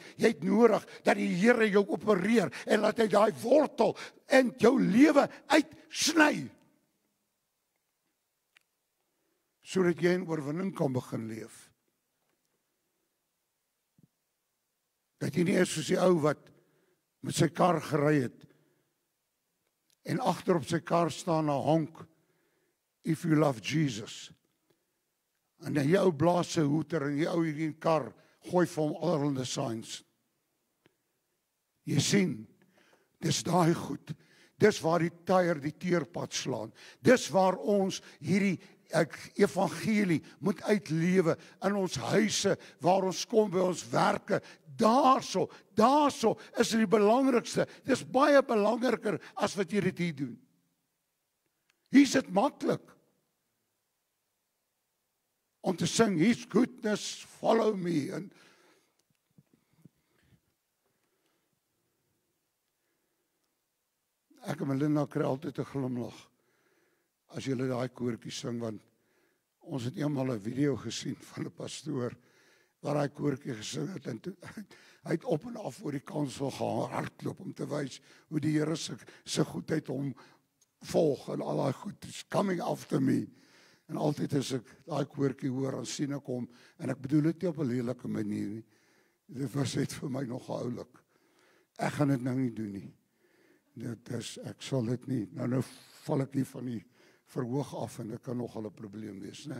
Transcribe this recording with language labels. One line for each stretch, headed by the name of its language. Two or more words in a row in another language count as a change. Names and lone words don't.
Afrikaans: Jy het nodig dat die Here jou opereer en laat hy daai wortel in jou lewe uitsny. Sodat jy in oorwinning kan begin leef. Dat jy nie is soos die ou wat met sy kar gery het en agter op sy kar staan 'n honk,
English: if you love Jesus.
Afrikaans: En die ou blaas sy hoeter en die ou hier in die kar gooi vir hom allerlei signs. Jy sien, dis daai goed. Dis waar die tyre die teerpad slaan. Dis waar ons hierdie evangelie moet uitlewe in ons huise, waar ons kom by ons werke. Daarso is dit die belangrikste. Dis baie belangriker as wat jy dit hier doen. Hier is dit maklik om te sing,
English: His goodness, follow me.
Afrikaans: En ek en Melinda kry altyd 'n glimlag as julle daai koortjie sing, want ons het eendag 'n video gesien van 'n pastoor waar hy koortjie gesing het en hy het op en af oor die kansel gaan hardloop om te wys hoe die Here se goedheid hom volg en al daai goed is
English: coming after me.
Afrikaans: En altyd as ek daai koortjie hoor, dan sien ek hom en ek bedoel dit nie op 'n lelike manier nie. Dit was net vir my nog oulik. Ek gaan dit nou nie doen nie. Dit is, ek sal dit nie. Nou val ek hier van die verhoog af en dit kan nogal 'n probleem wees, né?